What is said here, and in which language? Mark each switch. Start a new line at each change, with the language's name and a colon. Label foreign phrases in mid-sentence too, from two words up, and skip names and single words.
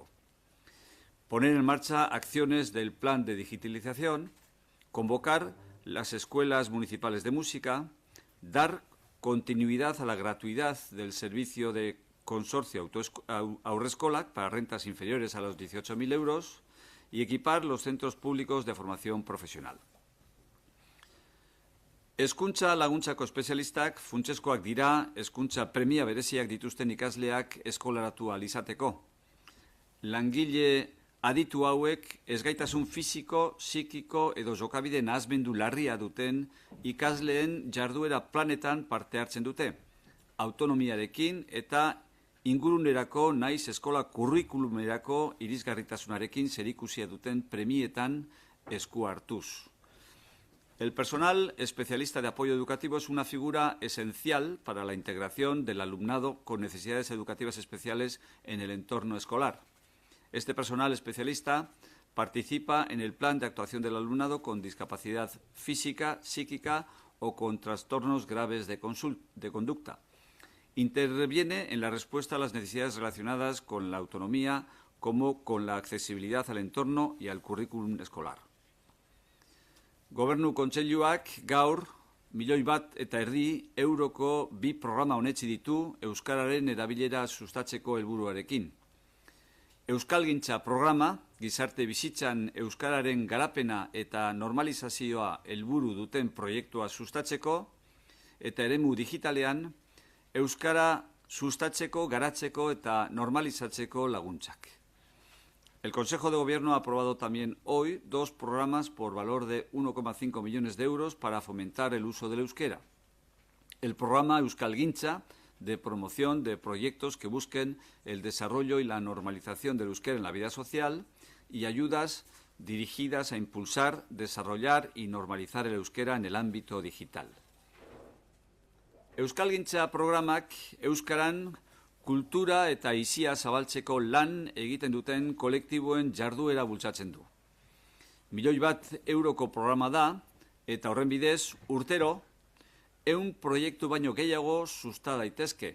Spanish: Poner en marcha acciones del plan de digitalización, convocar las escuelas municipales de música, dar continuidad a la gratuidad del servicio de consorcio Haurreskolak para rentas inferiores a los 18.000 euros y equipar los centros públicos de formación profesional.
Basque: Hezkuntza laguntzako espezialistak funtsezkoak dira hezkuntza premia bereziak dituzten ikasleak eskolaratu ahal izateko. Langile aditu hauek ezgaitasun fisiko, psikiko edo jokabide nahasmendu larria duten ikasleen jarduera planetan parte hartzen dute, autonomiarekin eta ingurunerako naiz eskola kurrikulumerako irisgarritasunarekin zerikusia duten premietan esku hartuz.
Spanish: El personal especialista de apoyo educativo es una figura esencial para la integración del alumnado con necesidades educativas especiales en el entorno escolar. Este personal especialista participa en el plan de actuación del alumnado con discapacidad física, psíquica o con trastornos graves de conducta. Interviene en la respuesta a las necesidades relacionadas con la autonomía como con la accesibilidad al entorno y al currículum escolar.
Basque: Gobernu Kontseiluak gaur 1,5 milioi euroko bi programa onetsi ditu euskararen erabilera sustatzeko helburuarekin. Euskalgintza programa, gizarte bizitzan euskararen garapena eta normalizazioa helburu duten proiektua sustatzeko, eta eremu digitalean euskara sustatzeko, garatzeko eta normalizatzeko laguntzak.
Spanish: El Consejo de Gobierno ha aprobado también hoy 2 programas por valor de 1,5 millones de euros para fomentar el uso del euskera. El programa Euskalgintza, de promoción de proyectos que busquen el desarrollo y la normalización del euskera en la vida social, y ayudas dirigidas a impulsar, desarrollar y normalizar el euskera en el ámbito digital.
Basque: Euskalgintza programak euskaran kultura eta aisia zabaltzeko lan egiten duten kolektiboen jarduera bultzatzen du. 1,1 milioi euroko programa da eta horren bidez urtero 100 proiektu baino gehiago susta daitezke.